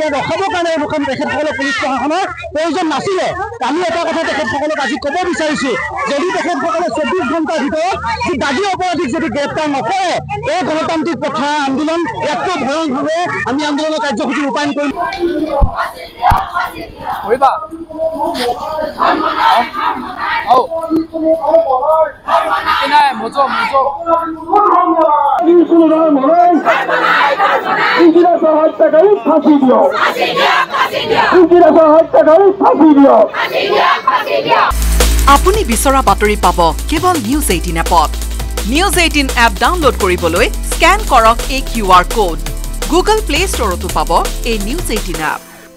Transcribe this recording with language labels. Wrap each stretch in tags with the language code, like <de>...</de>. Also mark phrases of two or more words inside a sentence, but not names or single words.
<as>ৰখাবৰ কাৰণে তেখেতসকলে পুলিচ প্ৰশাসনৰ প্ৰয়োজন নাছিলে আমি এটা কথা তেখেতসকলক আজি ক'ব বিচাৰিছো যদি তেখেতসকলে 24 ঘণ্টাৰ ভিতৰত যি দাগী অপৰাধীক যদি গ্ৰেপ্তাৰ নকৰে এই গণতান্ত্ৰিক প্ৰথা আন্দোলন ইয়াতকৈ ভয়ংকৰভাৱে আমি আন্দোলনৰ কাৰ্যসূচী ৰূপায়ণ কৰিম হত্যাকারী ফাঁসি দিও ইঞ্জিনিয়ার হত্যাকারী ফাঁসি দিও আপুনি বিচৰা বাতৰি পাব কেৱল নিউজ 18 এপত নিউজ 18 এপ ডাউনলোড কৰিবলৈ স্ক্যান কৰক এই</as> <en>QR code</en> <as>গুগল প্লে ষ্টৰতো পাব এই নিউজ 18 এপ</as>